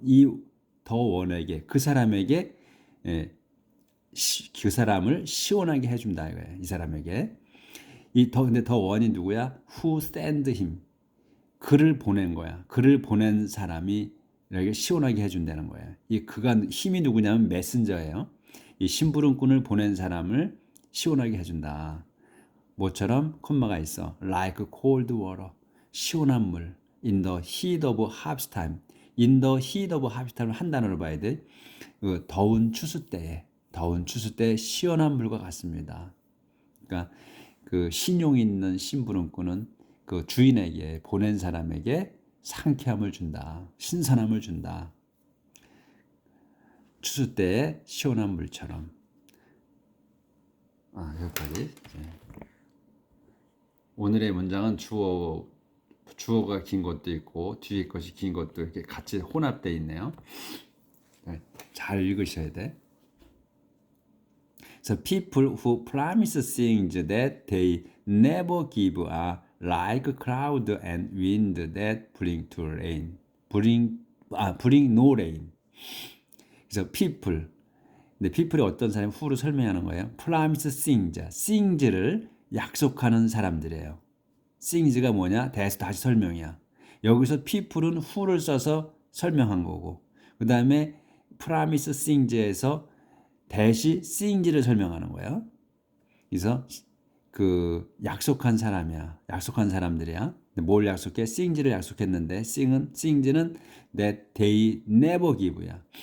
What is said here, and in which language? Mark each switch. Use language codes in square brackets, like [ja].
[ko] 이 the one에게, 그 사람에게 그 사람을 시원하게 해준다 이거야. 이 사람에게. 근데 더 원이 누구야? [en] Who sent him. [ko] 글을 보낸 거야. 글을 보낸 사람이 이렇게 시원하게 해준다는 거야. 이 그가 힘이 누구냐면 메신저예요. 이 심부름꾼을 보낸 사람을 시원하게 해준다. 뭐처럼 콤마가 있어. [en] Like cold water. [ko] 시원한 물. [en] In the heat of harvest time. In the heat of harvest time [ko] 한 단어로 봐야 돼. 그 더운 추수 때에 시원한 물과 같습니다. 그러니까 그 신용 있는 심부름꾼은 그 주인에게 보낸 사람에게 상쾌함을 준다. 신선함을 준다. 추수 때의 시원한 물처럼. 여기까지. 오늘의 문장은 주어가 긴 것도 있고 뒤에 것이 긴 것도 이렇게 같이 혼합되어 있네요. 잘 읽으셔야 돼. [en] So people who promise things that they never give are like cloud and wind that bring to rain. bring no rain. [ko] 그래서 [en] people. [ko] 근데 people이 어떤 사람이 who를 설명하는 거예요. [en] promise things. [ko] things를 약속하는 사람들이에요. things가 뭐냐? 다시 설명이야. 여기서 people은 who를 써서 설명한 거고, 그 다음에 promise things에서 대시 things를 설명하는 거예요. 그래서 그 약속한 사람이야. 약속한 사람들이야. 뭘 약속해? [en] things를 [ko] 약속했는데 [en] things는 that they never give야.